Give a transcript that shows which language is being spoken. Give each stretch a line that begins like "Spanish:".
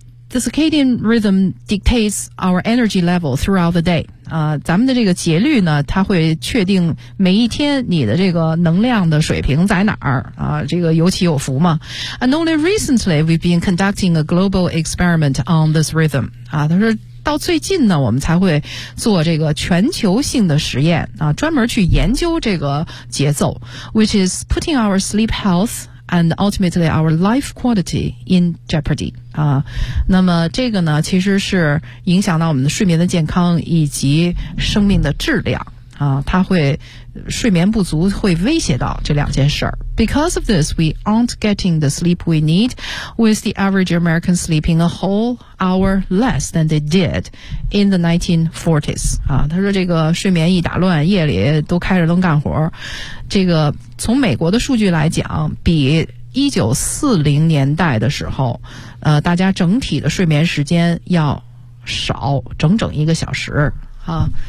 English: The circadian rhythm dictates our energy level throughout the day.
Chinese: 咱们的这个节律呢，它会确定每一天你的这个能量的水平在哪儿啊，这个有起有伏嘛。
English: And only recently we've been conducting a global experiment on this rhythm.
Chinese: 啊，他说到最近呢，我们才会做这个全球性的实验啊，专门去研究这个节奏
English: ,which is putting our sleep health and ultimately our life quality in jeopardy.
Chinese: 啊，那么这个呢其实是影响到我们的睡眠的健康以及生命的质量啊，它会睡眠不足会威胁到这两件事儿。
English: Because of this, we aren't getting the sleep we need, with the average American sleeping a whole hour less than they did in the 1940s.
Chinese: 啊，他说这个睡眠一打乱，夜里都开着灯干活，这个从美国的数据来讲，比1940年代的时候，大家整体的睡眠时间要少整整一个小时啊。